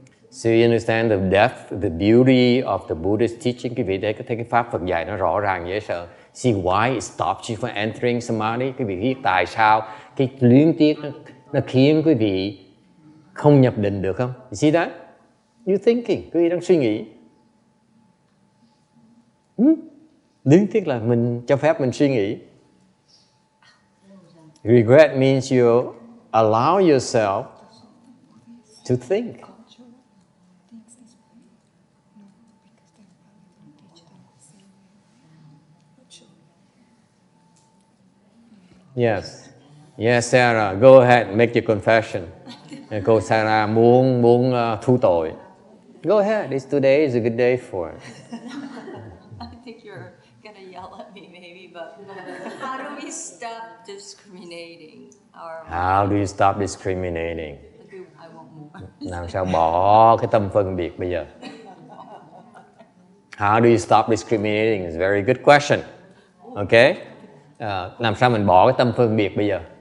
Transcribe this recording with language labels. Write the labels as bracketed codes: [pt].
[en] So you understand the depth, the beauty of the Buddhist teaching. [vi] Quý vị thấy cái pháp Phật dạy nó rõ ràng dễ sợ. [en] See why it stops you from entering samadhi. [vi] Quý vị biết tại sao cái luyến tiếc nó khiến quý vị không nhập định được không? [en] You see that? You're thinking. [vi] Quý vị đang suy nghĩ. Luyến tiếc là mình cho phép mình suy nghĩ. [en] Regret means you allow yourself to think. Yes, Sarah, go ahead and make your confession. [vi] Cô Sarah muốn thu tội. [en] Go ahead. Today is a good day for it. I think you're gonna yell at me, maybe, but how do we stop discriminating? How do you stop discriminating? I want more. [vi] Làm sao bỏ cái tâm phân biệt bây giờ? [en] How do you stop discriminating? It's a very good question. Okay? [vi] Làm sao mình bỏ cái tâm phân biệt bây giờ?